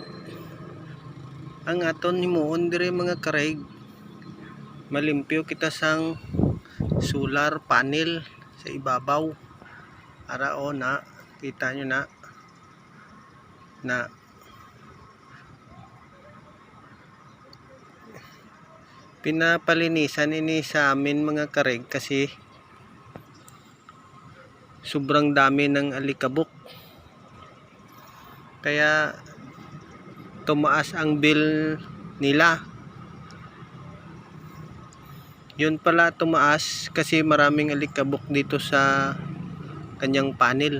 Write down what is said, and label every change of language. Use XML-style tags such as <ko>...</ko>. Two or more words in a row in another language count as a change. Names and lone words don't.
<hil>Ang aton himuon dire mga karig, malimpyo kita sang</hil> <en>solar panel</en> <hil>sa ibabaw. Ara o na,</hil> <tl>kita nyo na pinapalinisan ini sa amin mga karig kasi sobrang dami ng alikabok, kaya tumaas ang bill nila. Yun pala, tumaas kasi maraming alikabok dito sa kanyang panel.</tl>